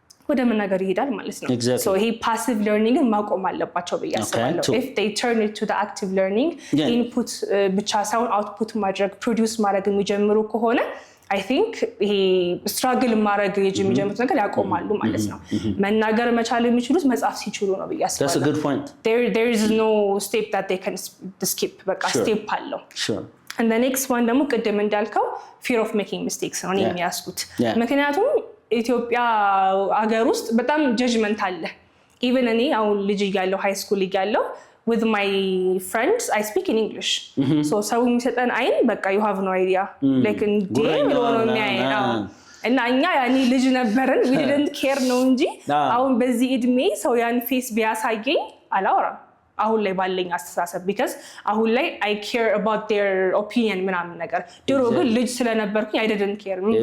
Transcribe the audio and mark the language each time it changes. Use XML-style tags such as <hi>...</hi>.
<am>ወደ መናገር ይሄዳል ማለት ነው so ይሄ</am> <en>passive learning</en> <am>ማቆም አለባቸው በያስባለው</am> <en>if they turn it to the active learning</en> <am>input ብቻ ሳይሆን output ማድረግ produce ማድረግ የሚጀምሩ ከሆነ I think ይሄ struggle ማድረግ የሚጀምሩት ነገር ያቆማሉ ማለት ነው መናገር መቻል የሚችሉት መጻፍ ሲችሉ ነው በያስባለው</am> <en>That's a good point there is no step that they can skip በቃ step አለው sure and the next one</en> <am>ደግሞ ቅድም እንዳልከው</am> <en>fear of making mistakes</en> <am>ነው የሚያስኩት ምክንያቱም ኢትዮጵያ አገር ውስጥ በጣም ጀጅመንት አለ even እኔ አሁን ልጅ እያለሁ ሃይ ስኩል እያለሁ with my</am> <en>friends I speak in English</en> <am>so ሰው የሚሰጠን አይን በቃ</am> <en>you have no idea like</en> <am>እንዴ ነው የሚያየው እና እኛ ያኔ ልጅ ነበርን</am> <en>we didn't care</en> <am>ነው እንጂ አሁን በዚህ እድሜ ሰው ያን ፌስ ቢያሳየኝ አላወራም አሁን ላይ ባለኝ አስተሳሰብ because አሁን ላይ</am> <en>I care about their opinion</en> <am>ምናምን ነገር ድሮ ግን ልጅ ስለነበርኩኝ</am> <en>I didn't care</en>